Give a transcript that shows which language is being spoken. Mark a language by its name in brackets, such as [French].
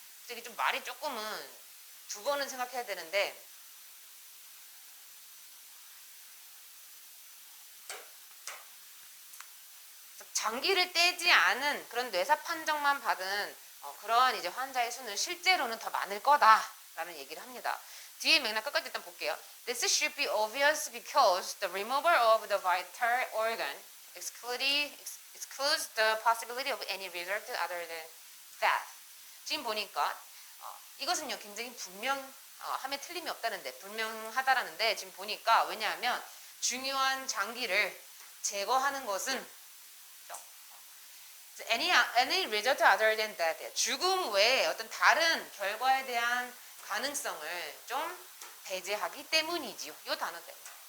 [Korean] 이게 좀 말이 조금은 두 번은 생각해야 되는데 장기를 떼지 않은 그런 뇌사 판정만 받은 그러한 이제 환자의 수는 실제로는 더 많을 거다라는 얘기를 합니다. 뒤에 맥락 끝까지 일단 볼게요. [English] This should be obvious because the removal of the vital organ excludes the possibility of any result other than death. [Korean] 지금 보니까 이것은요 굉장히 함에 틀림이 없다는데 분명하다라는데 지금 보니까 왜냐하면 중요한 장기를 제거하는 것은 [English] any result other than that. [Korean] 죽음 외에 어떤 다른 결과에 대한 가능성을 좀 배제하기 때문이지요. 이 단어 때문에.